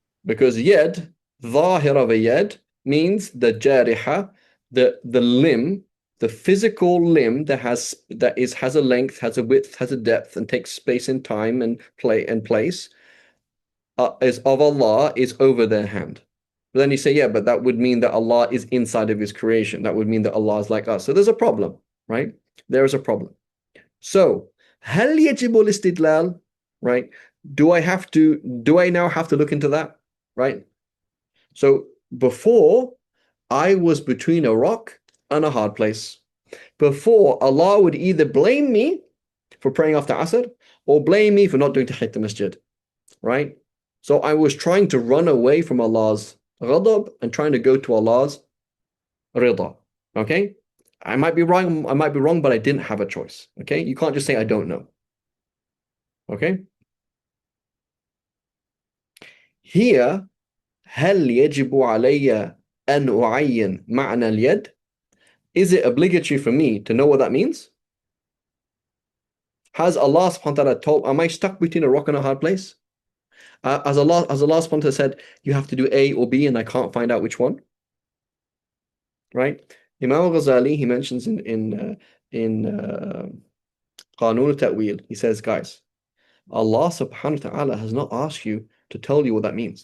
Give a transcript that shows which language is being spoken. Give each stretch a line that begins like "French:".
English: Because yad, ظاهر of a yad, means the jariha, the limb, the physical limb that has a length, has a width, has a depth, and takes space and time and place, is of Allah, is over their hand. But then you say, yeah, but that would mean that Allah is inside of His creation. That would mean that Allah is like us. So there's a problem, right? There is a problem. So,
Arabic: هل يجب الاستدلال?
English: Right? Do I now have to look into that? Right? So before, I was between a rock and a hard place. Before, Allah would either blame me for praying after Asr or blame me for not doing Tahiyyat al-Masjid. Right? So I was trying to run away from Allah's ghadab and trying to go to Allah's rida. Okay? I might be wrong, but I didn't have a choice. Okay? You can't just say I don't know. Okay? Here,
Arabic: هل يجب علي أن أعين معنى اليد?
English: Is it obligatory for me to know what that means? Has Allah subhanahu wa ta'ala told, am I stuck between a rock and a hard place? Has Allah subhanahu wa ta'ala said, you have to do A or B and I can't find out which one? Right? Imam al-Ghazali, he mentions in Qanun al-Ta'wil, he says, guys, Allah subhanahu wa ta'ala has not asked you to tell you what that means.